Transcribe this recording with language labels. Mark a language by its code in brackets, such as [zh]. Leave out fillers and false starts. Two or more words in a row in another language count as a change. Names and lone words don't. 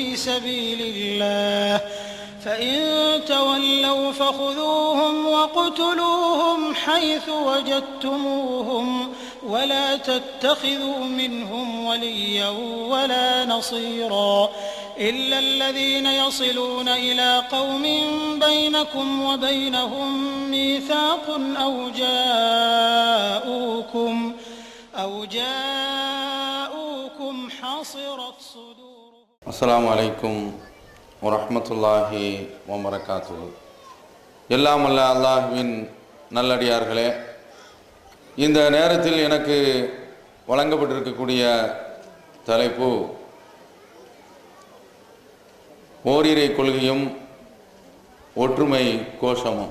[ar] سبيل الله فإن تولوا فخذوهم واقتلوهم حيث وجدتموهم ولا تتخذوا منهم وليا ولا نصيرا إلا الذين يصلون إلى قوم بينكم وبينهم ميثاق أو جاءوكم حصرت صدورهم. السلام عليكم ورحمة الله وبركاته. [ta] எல்லாம் அல்ல அல்லாஹ்வின் நல்லடியார்களே, இந்த நேரத்தில் எனக்கு வழங்கப்பட்டிருக்கக்கூடிய தலைப்பு ஓரிரை கொள்கையும் ஒற்றுமை கோஷமும்.